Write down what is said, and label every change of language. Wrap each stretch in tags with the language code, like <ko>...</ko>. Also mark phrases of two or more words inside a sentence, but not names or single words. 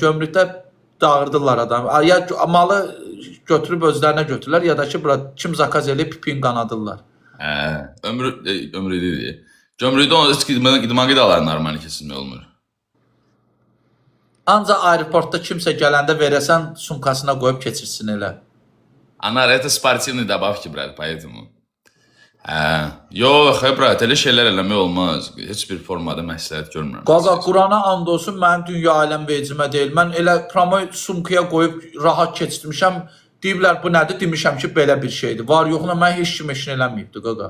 <az>Gömrükdə dağıdırlar adam. Ya malı götürüb özlərinə götürürlər, ya da ki, kim zakaz eləyib, pipin qanadırlar. Ömrü deyil. Gömrükdə onu idman qidaları normal kesilmək olmur. Ancaq aeroportda kimsə gələndə verəsən, sumkasına qoyub keçirsin elə. Anar,</az> <ru>это спортивный добавки, брат, поэтому.</ru> <az>Yox, brат, elə şeylər eləmək olmaz. Heç bir formada məsləhət görmürəm. Qaqa, Qurana and olsun, mənim dünya aləm vecimə deyil. Mən elə promo sumkaya qoyub rahat keçirmişəm. Deyiblər, bu nədir? Demişəm ki, belə bir şeydir. Var yoxuna mən heç kim eşin eləməyibdir, qaqa.</az>